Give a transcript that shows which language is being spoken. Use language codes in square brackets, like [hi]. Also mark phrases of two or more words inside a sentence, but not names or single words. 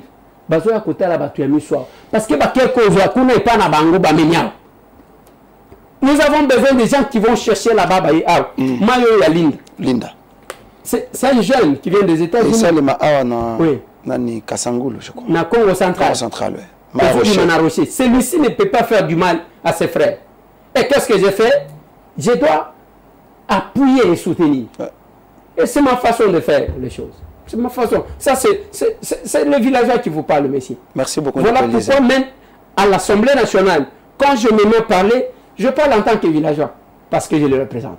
[fr] Parce que nous avons besoin des gens qui vont chercher là-bas. Linda. C'est un jeune qui vient des États-Unis. C'est oui. Nani Kasangulu, je crois. Na Congo central. Congo central, oui. Celui-ci ne peut pas faire du mal à ses frères. Et qu'est-ce que j'ai fait? Je dois appuyer et soutenir. Ouais. Et c'est ma façon de faire les choses. C'est ma façon. Ça, c'est le villageois qui vous parle, monsieur. Merci beaucoup. Voilà pourquoi même à l'Assemblée nationale, quand je me mets à parler, je parle en tant que villageois. parce que je le représente.